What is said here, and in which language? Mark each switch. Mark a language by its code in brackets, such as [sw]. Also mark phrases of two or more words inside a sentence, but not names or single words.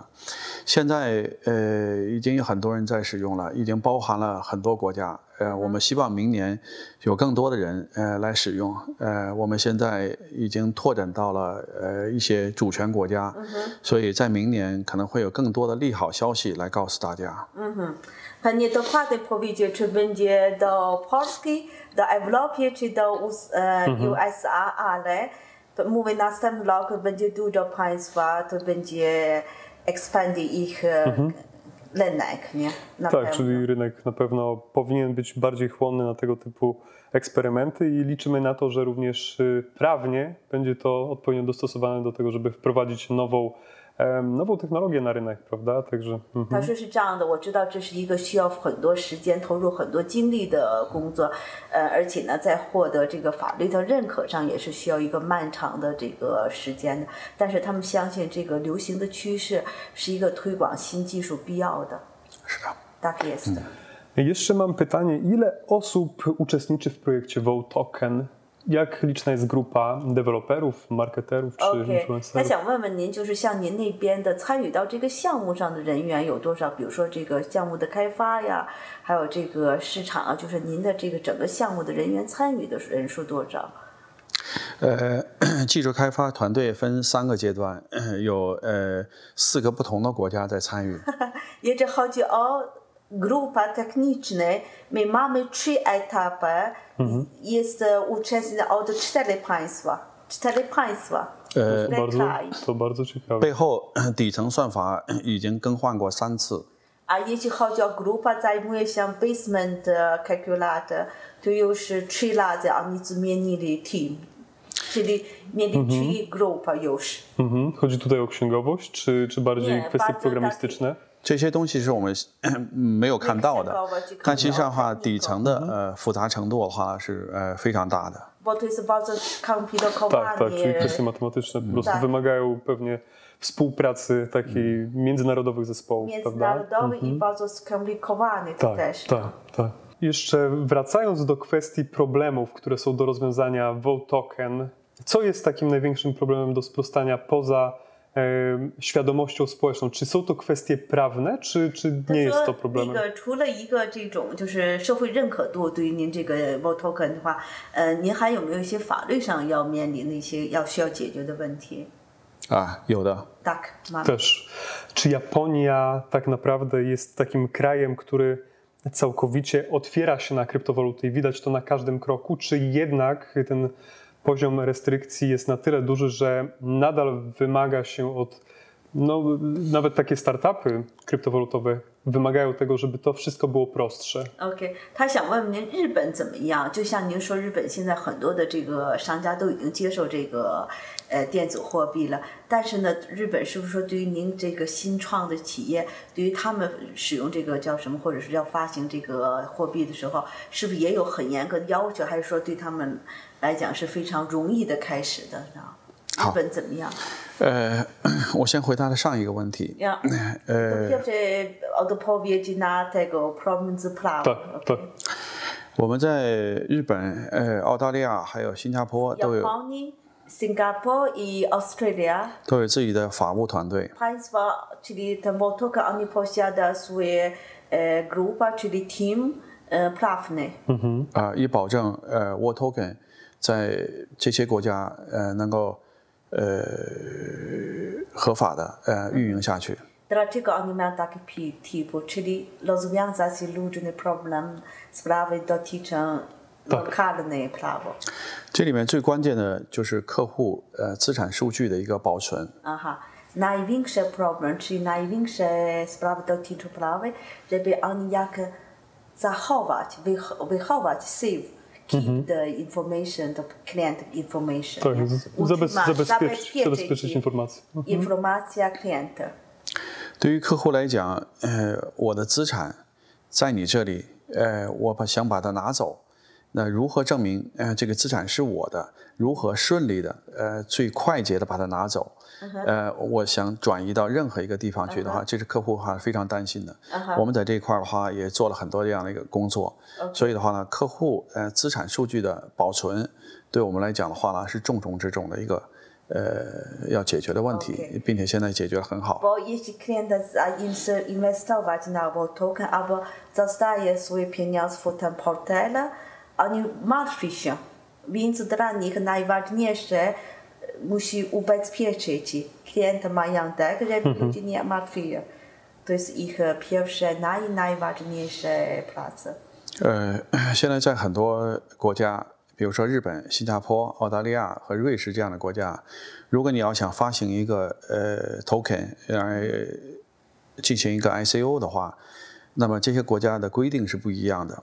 [zh] 现在已经有很多人在使用了，已经包含了很多国家。我们希望明年有更多的人来使用。我们现在已经拓展到了一些主权国家，所以在明年可能会有更多的利好消息来告诉大家。 [pl] Panie dokładnie powiedzieć, czy będzie do Polski, do Europy, czy do USA, ale mówię, następny rok będzie dużo państwa, to będzie ekspandować ich rynek, nie? Tak, pewno. Czyli rynek na pewno powinien być bardziej chłonny na tego typu eksperymenty i liczymy na to, że również prawnie będzie to odpowiednio dostosowane do tego, żeby wprowadzić nową technologię na rynek, prawda? Także. [zh] 他说是这样的，我知道这是一个需要很多时间、投入很多精力的工作，而且呢，在获得这个法律的认可上也是需要一个漫长的这个时间的。但是他们相信这个流行的趋势是一个推广新技术必要的。是的。 [pl] Tak jest. Jeszcze mam pytanie, ile osób uczestniczy w projekcie VoToken? Jak liczna jest grupa deweloperów, marketerów czy influencerów? [zh] 他想问问您，就是像您那边的参与到这个项目上的人员有多少？比如说这个项目的开发呀，还有这个市场啊，就是您的这个整个项目的人员参与的人数多少？技术开发团队分3个阶段，有4个不同的国家在参与。 [pl] Jeżeli chodzi o grupa techniczna, my mamy 3 etapy. Jest uczestnik od 4 państwa. 4 państwa. To bardzo ciekawe. [zh] 背后底层算法已经更换过3次。 [pl] A jeśli chodzi o grupę zajmuje się [en] basement calculator, [pl] to już 3 razy oni zmienili team. Czyli mieli 3 grupy już. Chodzi tutaj o księgowość, czy bardziej kwestie programistyczne? [zh] 这些东西是我们没有看到的，但其实上的话，底层的复杂程度的话是非常大的。 [pl] Bo to jest bardzo skomplikowane. Tak, czyli kwestie matematyczne po prostu wymagają pewnie współpracy takiej międzynarodowych zespołów, międzynarodowy i bardzo skomplikowany to też. Tak. Jeszcze wracając do kwestii problemów, które są do rozwiązania VoToken, co jest takim największym problemem do sprostania poza świadomością społeczną? Czy są to kwestie prawne, czy nie jest to problemem? [zh] 除了一个这种就是社会认可度，对于您这个 VoToken 的话，您还有没有一些法律上要面临的一些需要解决的问题？有的。 [pl] Tak, mamy. Też. Czy Japonia tak naprawdę jest takim krajem, który całkowicie otwiera się na kryptowaluty i widać to na każdym kroku, czy jednak ten poziom restrykcji jest na tyle duży, że nadal wymaga się od, nawet takie startupy kryptowalutowe wymagają tego, żeby to wszystko było prostsze. [zh] OK， 他想问问您日本怎么样？就像您说，日本现在很多的这个商家都已经接受这个电子货币了，但是呢，日本是不是说对于您这个新创的企业，对于他们使用这个叫什么，或者是要发行这个货币的时候，是不是也有很严格的要求？还是说对他们来讲是非常容易的开始的呢？日本怎么样？我先回答上一个问题。 [pl] odpowiedzi na tego problem z prawem. [zh] 对。我们在日本、澳大利亚还有新加坡都有。 [pl] Singapore i Australia [zh] 都有自己的法务团队。 [pl] Państwa, czyli ten VoToken, oni posiada swoje grupa, czyli team prawny. [zh] 以保证VoToken 在这些国家能够合法的运营下去。 [pl] Dlaczego oni mają taki typ, czyli rozwiązać różne problemy, sprawy dotyczą lokalne prawo. [zh] 这里面最关键的就是客户资产数据的一个保存。 [pl] Największy problem, czyli największe sprawy dotyczą prawa, żeby oni jak zachować, wychować, [en] save, keep the information, the client information. [pl] Tak, zabezpieczyć informacje. Informacja klienta. [zh] 对于客户来讲，我的资产在你这里，我想把它拿走， 那如何证明这个资产是我的？如何顺利的最快捷的把它拿走？我想转移到任何一个地方去的话，这是客户非常担心的。我们在这一块的话也做了很多这样的一个工作，所以的话呢，客户资产数据的保存，对我们来讲的话呢，是重中之重的一个要解决的问题，并且现在解决得很好。 [pl] Bo jeśli klient inwestować na token albo zostaje swoje pieniądze w tym portfelu, oni martwią się, więc dla nich najważniejsze musi ubezpieczyć klienta majątek, żeby ludzie nie martwili. To jest ich pierwsze, najważniejsze praca. [zh] 现在在很多国家，比如说日本、新加坡、澳大利亚和瑞士这样的国家，如果你要想发行一个token 进行一个 ICO 的话，那么这些国家的规定是不一样的。